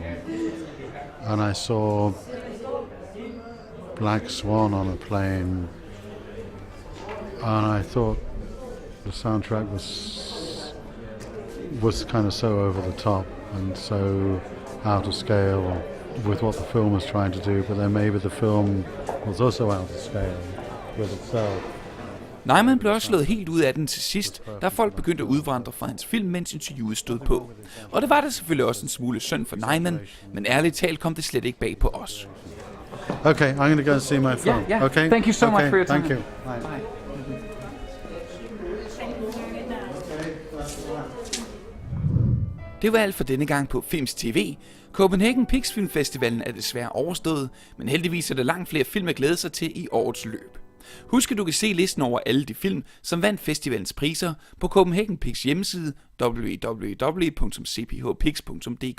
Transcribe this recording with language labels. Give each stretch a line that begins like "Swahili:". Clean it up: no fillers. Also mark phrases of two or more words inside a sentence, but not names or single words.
English: And I saw Black Swan on a plane, and I thought the soundtrack was kind of so over the top and so out of scale with what the film was trying to do, but then maybe the film was also out of scale with itself.
Danish: Nyman blev også slået helt ud af den til sidst, da folk begyndte at udvandre fra hans film, mens interviewet stod på. Og det var det selvfølgelig også en smule synd for Nyman, men ærligt talt kom det slet ikke bag på os.
English: Okay, I'm going to go and see my film. Yeah. Okay. Thank you so much for your time. Thank you. Bye.
Danish: Det var alt for denne gang på Filmz TV. Copenhagen PIX Filmfestivalen er desværre overstået, men heldigvis er der langt flere film at glæde sig til i årets løb. Husk, at du kan se listen over alle de film, som vandt festivalens priser på Copenhagen PIX hjemmeside www.cphpix.dk.